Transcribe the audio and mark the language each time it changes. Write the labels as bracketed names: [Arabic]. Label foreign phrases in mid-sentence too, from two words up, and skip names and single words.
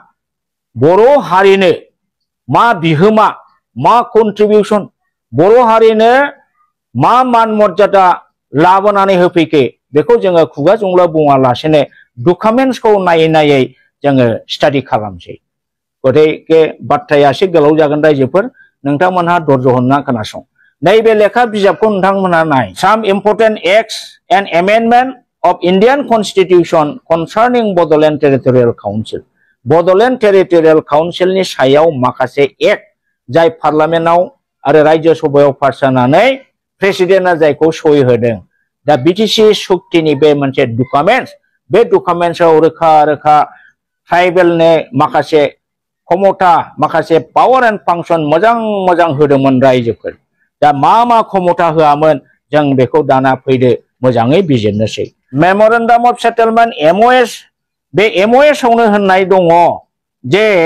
[Bodo] बर' हारिनो मा बिहोमा मा कन्ट्रिबिउसन बर' हारिनो मा मान मर्यादा लाबोनानै होफैखो बेखौ जोङो खुगाजोंल' बुङालासेनो डकुमेन्ट्सखौ नायै जोङो स्टाडि खालामसै गतिके बाथ्राया एसे गोलाव जागोन रायजोफोर नोंथांमोनहा धर्ज होनना खोनासं नैबे लेखा बिजाबखौ नोंथांमोनहा नाय [English] some important acts and amendment of Indian Constitution concerning [Bodo] Bodoland Territorial Council Bodoland Territorial Council नि सायाव माखासे एक्ट जाय पार्लियामेन्टआव आरो राज्य सभायाव पास जानानै प्रेसिडेन्टआ जायखौ सहि होदों दा बिटिसि सुक्तिनि बे मोनसे डकुमेन्ट्स बे डकुमेन्ट्सआव रोखा ट्राइबेलनो माखासे क्षमता माखासे [English] power and function [Bodo] मोजां होदोंमोन रायजोफोर दा मा क्षमता होआमोन जों बेखौ दाना फैदो मोजाङै बिजिरनोसै [English] memorandum of settlement [Bodo] एमओएस बे एमओएस आवनो होननाय दङ जे